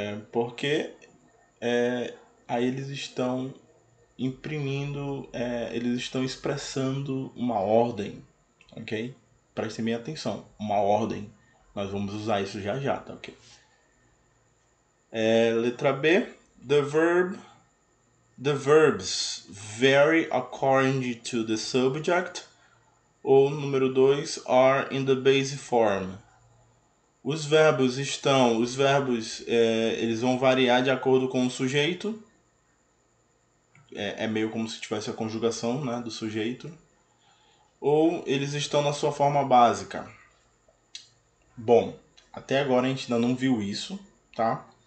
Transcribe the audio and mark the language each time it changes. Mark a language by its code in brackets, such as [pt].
[pt] Porque aí eles estão imprimindo, eles estão expressando uma ordem, ok? Prestem bem atenção, uma ordem. Nós vamos usar isso já já, tá ok? Letra B, [en] the verbs vary according to the subject. [pt] Ou número 2, [en] are in the base form. [pt] Os verbos eles vão variar de acordo com o sujeito. É meio como se tivesse a conjugação, né, do sujeito. Ou eles estão na sua forma básica. Bom, até agora a gente ainda não viu isso, tá?